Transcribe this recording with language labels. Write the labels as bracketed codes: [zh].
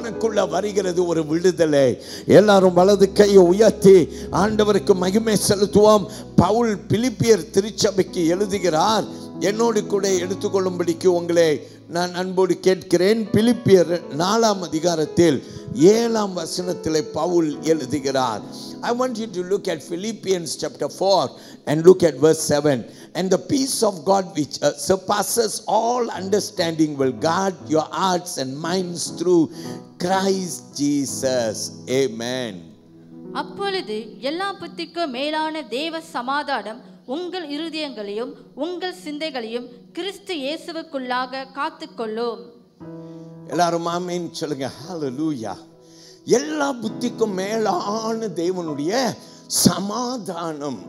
[ta] உனக்குள்ள வருகிறது ஒரு விடுதலை. எல்லாரும் வலது கையை உயர்த்தி ஆண்டவருக்கு மகிமை செலுத்துவோம். பவுல் பிலிப்பியர் திருச்சபைக்கு எழுதுகிறார். என்னோடு கூட எடுத்துக்கொள்ளும்படிக்கு உங்களை நான் அன்போடு கேட்கிறேன். பிலிப்பியர் 4ஆம் அதிகாரத்தில் 7ஆம் வசனத்திலே பவுல் எழுதுகிறார். [en] I want you to look at Philippians chapter 4 and look at verse 7. And the peace of God which surpasses all understanding will guard your hearts and minds through Christ Jesus. Amen. [ta] அப்பொழுது எல்லா புத்திக்கும் மேலான தேவ சமாதானம் உங்கள் இருதயங்களையும் உங்கள் சிந்தைகளையும் கிறிஸ்து இயேசுவுக்குள்ளாக காத்துக்கொள்ளும். எல்லாரும் ஆமென் சொல்லுங்க. ஹalleluya. எல்லா புத்திக்கும் மேலான தேவனுடைய சமாதானம்.